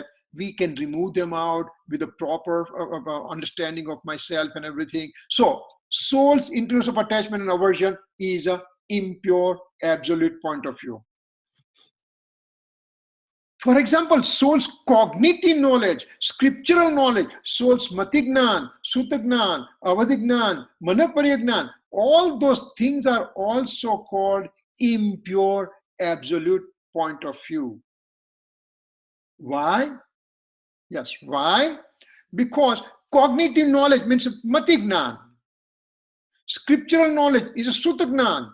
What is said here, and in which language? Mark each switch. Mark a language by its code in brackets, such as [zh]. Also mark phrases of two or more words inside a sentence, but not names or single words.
[en] We can remove them out with a proper understanding of myself and everything. So soul's inclusion of attachment and aversion is an impure absolute point of view. For example, soul's cognitive knowledge, scriptural knowledge, soul's [sa] matignan, sutagnan, avadhignan, manapariyagnan, [en] all those things are also called impure absolute point of view. Why? Yes, why? Because cognitive knowledge means matignan. Scriptural knowledge is a sutagnan.